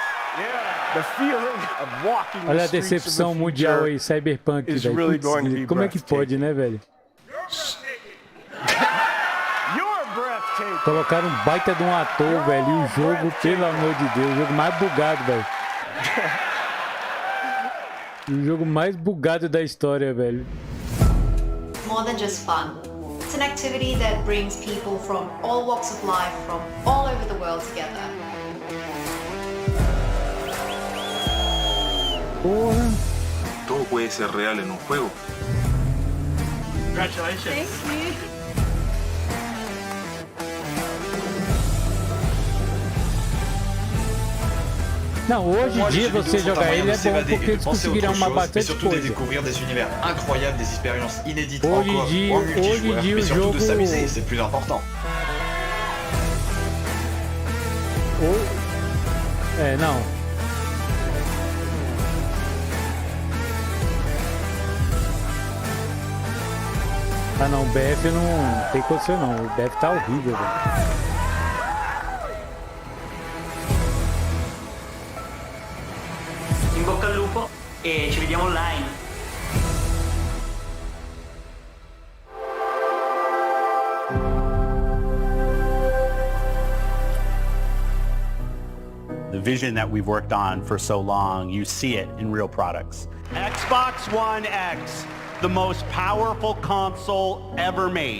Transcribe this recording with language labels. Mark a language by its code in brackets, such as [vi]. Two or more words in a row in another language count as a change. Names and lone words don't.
[pt] Olha a decepção mundial aí, Cyberpunk, velho. Como é que pode, né, velho? Colocaram um baita de um ator, velho. E o jogo, pelo amor de Deus, o jogo mais bugado, velho. O jogo mais bugado da história, velho. [en] More than just fun. It's an activity that brings people from all walks of life, from all over the world together. [pt] Porra. [es] Todo puede ser real en un juego. [en] Congratulations. Thank you. [pt] Não, hoje em dia você jogar ele é bom porque eles conseguiram uma bastante coisa. [fr] découvrir des univers incroyables, des expériences inédites [pt] Hoje em dia o jogo [fr] c'est plus important. [pt] É, não. Ah não, o BF não tem condição não, o BF tá horrível, velho. [it] In bocca al lupo e ci vediamo online. [en] The vision that we've worked on for so long, you see it in real products. Xbox One X, the most powerful console ever made.